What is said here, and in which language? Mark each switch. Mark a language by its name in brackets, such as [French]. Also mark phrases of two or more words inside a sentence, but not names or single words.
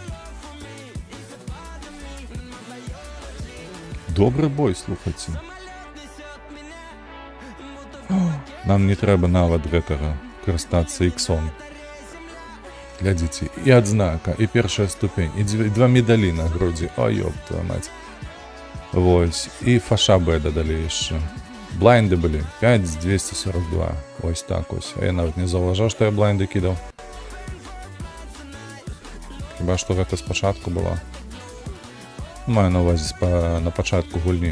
[Belarusian] Добры бой, слухайце. Нам не трэба нават гэтага карыстацца іксом. Глядзіце, і адзнака, і першая ступень, і 2 медалі на грудзі. [Russian] О, ёб твою мать. [Belarusian] Вось, і фаша Б дадалі яшчэ. Блайнды былі, 5 з 242. Ось так ось. А я нават не заўважаў, што я блайнды кідаў. Хіба што гэта спачатку была. Маю на увазе на пачатку гульні.